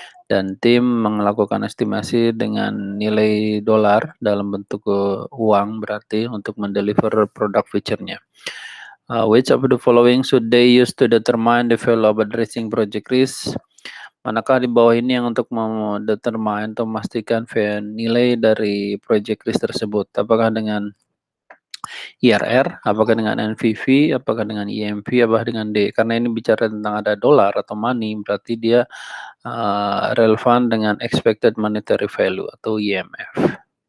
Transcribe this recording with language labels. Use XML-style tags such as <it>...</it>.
<id>Dan tim melakukan estimasi dengan nilai dolar dalam bentuk uang berarti untuk mendeliver produk feature-nya.</id> <en>Which of the following should they use to determine the value of addressing project risk?</en> <id>Manakah di bawah ini yang untuk mendetermine atau memastikan nilai dari project risk tersebut? Apakah dengan IRR, apakah dengan NPV, apakah dengan IMV, apakah dengan D? Karena ini bicara tentang ada dolar atau money, berarti dia relevan dengan expected monetary value atau IMF.</id>